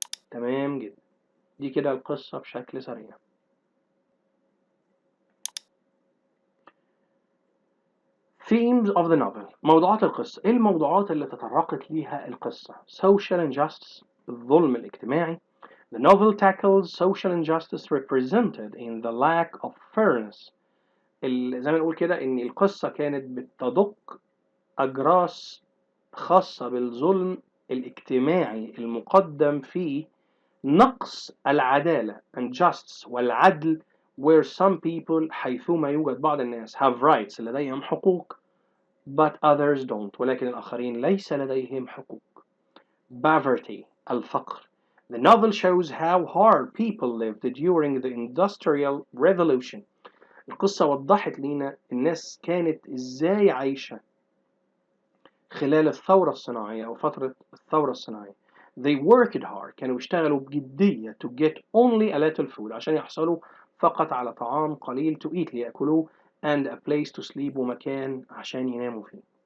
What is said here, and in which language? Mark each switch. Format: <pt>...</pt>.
<ar>تمام جدا. دي كده القصة بشكل سريع.</ar> <en>Themes of the novel.</en> <ar>موضوعات القصة. إيه الموضوعات اللي تطرقت ليها القصة؟</ar> <en>Social injustice،</en> <ar>الظلم الاجتماعي.</ar> <en>The novel tackles social injustice represented in the lack of fairness.</en> <ar>زي ما نقول كده إن القصة كانت بتدق أجراس خاصة بالظلم الاجتماعي المقدم في نقص العدالة injustice والعدل</ar> <en>where some people</en> <ar>حيثما يوجد بعض الناس</ar> <en>have rights</en> <ar>لديهم حقوق</ar> <en>but others don't</en> <ar>ولكن الآخرين ليس لديهم حقوق.</ar> <en>Poverty الفقر. The novel shows how hard people lived during the Industrial Revolution.</en> <ar>القصة وضحت لنا الناس كانت إزاي عايشة خلال الثورة الصناعية أو فترة الثورة الصناعية.</ar> <en>They worked hard،</en> <ar>كانوا يشتغلوا بجدية</ar> <en>to get only a little food،</en> <ar>عشان يحصلوا فقط على طعام قليل</ar> <en>to eat ليأكلوه and a place to sleep،</en> <ar>ومكان عشان يناموا فيه.</ar>